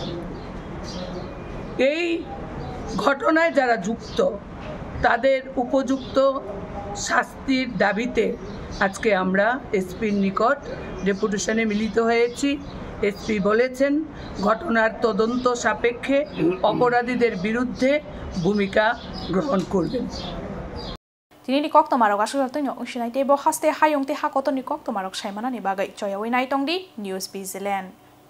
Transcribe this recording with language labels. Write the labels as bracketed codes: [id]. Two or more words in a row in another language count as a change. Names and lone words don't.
[bn] এই ঘটনায় যারা যুক্ত তাদের উপযুক্ত শাস্তির দাবিতে আজকে আমরা এসপির নিকট ডেপুটেশনে মিলিত হয়েছি। এসপি বলেছেন ঘটনার তদন্ত সাপেক্ষে অপরাধীদের বিরুদ্ধে ভূমিকা গ্রহণ করবেন। [trp] Tinini kok tomarok asal tunya usinai tebo haste hayong te hakoto ni kok tomarok saimana ni bagai coyawi nai tongdi News Zealand.